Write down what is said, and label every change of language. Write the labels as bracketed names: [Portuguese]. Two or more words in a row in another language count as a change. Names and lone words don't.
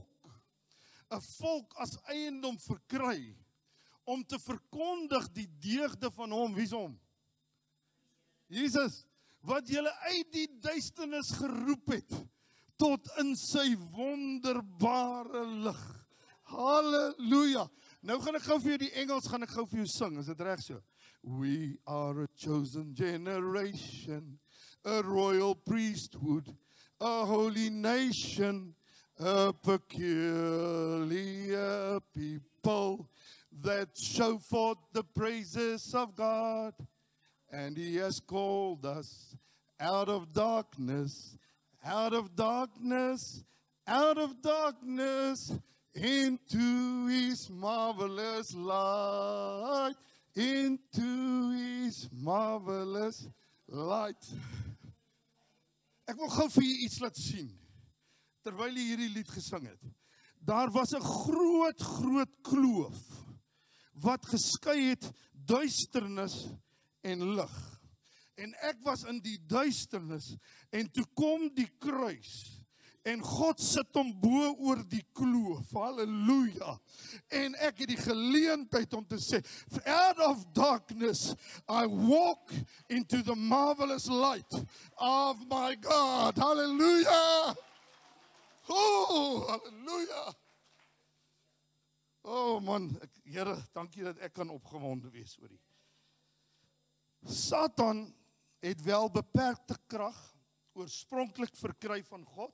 [Afrikaans] 'n Volk as eiendom verkry om te verkondig die deugde van hom. Wie is hom? Jesus, wat julle uit die duisternis geroep het tot in sy wonderbare lig. Halleluja. Nou gaan ek gou vir jou die Engels gaan ek gou vir jou sing, is dit reg so? [English] We are a chosen generation, a royal priesthood, a holy nation, a peculiar people that show forth the praises of God. And He has called us out of darkness, out of darkness, out of darkness, into His marvelous light, into His marvelous light. [Afrikaans] Ek wil gou vir julle iets laat sien, terwyl jy hierdie lied gesing het. Daar was 'n groot kloof, wat geskei het duisternis en lig. En ek was in die duisternis, en toe kom die kruis, en God sit hom bo oor die kloof, halleluja, en ek het die geleentheid om te sê, [English] out of darkness, I walk into the marvelous light of my God, halleluja, oh, halleluja, oh man, [Afrikaans] Here, dankie dat ek kan opgewonde wees oor die. Satan het wel beperkte krag, oorspronklik verkry van God.